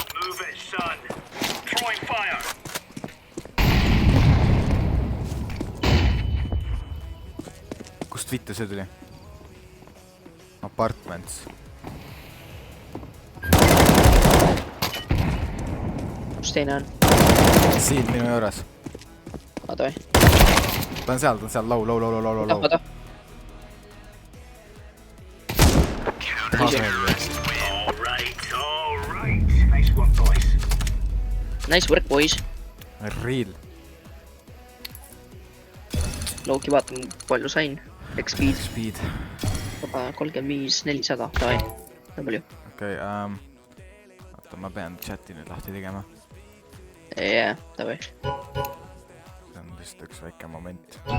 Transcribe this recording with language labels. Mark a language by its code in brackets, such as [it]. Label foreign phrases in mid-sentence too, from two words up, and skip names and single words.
[et] Kust vittu see tuli? Apartments. Kus teine on? siin minu juures. Vaata või? Ta on seal, low. Vaata. [en] Nice work, boys. Real. [et] Lowki vaatan, palju sain. X-speed. Speed. 35, 400. Davai. Nii palju. Okei, oota, ma pean chati nüüd lahti tegema. Jaa, davai. See on vist üks väike moment.